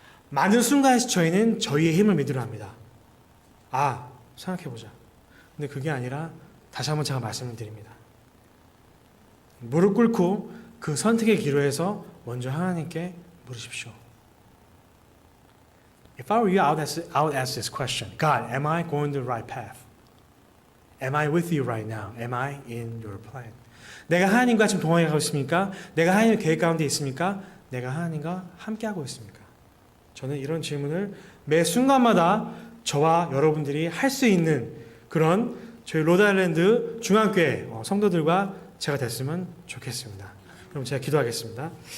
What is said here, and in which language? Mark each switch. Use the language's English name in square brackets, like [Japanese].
[Korean] 많은 순간에서 저희는 저희의 힘을 믿으려 합니다. 생각해보자. 근데 그게 아니라 다시 한번 제가 말씀을 드립니다. 무릎 꿇고 그 선택의 기로에서 먼저 하나님께 물으십시오. [English] If I were you, I would ask this question. God, am I going the right path? Am I with you right now? Am I in your plan? [Korean] 내가 하나님과 지금 동행해 가고 있습니까? 내가 하나님의 계획 가운데 있습니까? 내가 하나님과 함께하고 있습니까? 저는 이런 질문을 매 순간마다 저와 여러분들이 할 수 있는 그런 저희 로드아일랜드 중앙교회 성도들과 제가 됐으면 좋겠습니다. 그럼 제가 기도하겠습니다.